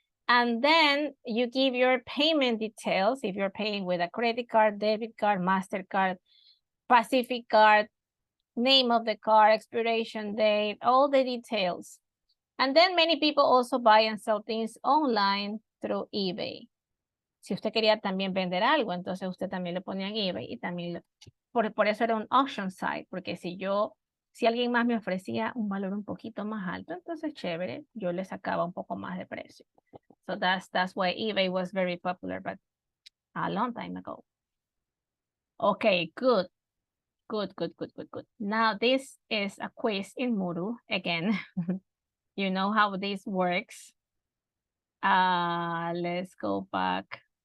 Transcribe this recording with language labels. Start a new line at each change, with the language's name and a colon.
English: And then you give your payment details if you're paying with a credit card, debit card, MasterCard, Pacific card, name of the card, expiration date, all the details. And then many people also buy and sell things online through eBay.
Spanish: Si usted quería también vender algo, entonces usted también lo ponía en eBay y también por eso era un auction site, porque si alguien más me ofrecía un valor un poquito más alto, entonces chévere, yo le sacaba un poco más de precio.
English: So that's why eBay was very popular, but a long time ago. Okay, good. Good. Now this is a quiz in Moodle again. You know how this works. Let's go back.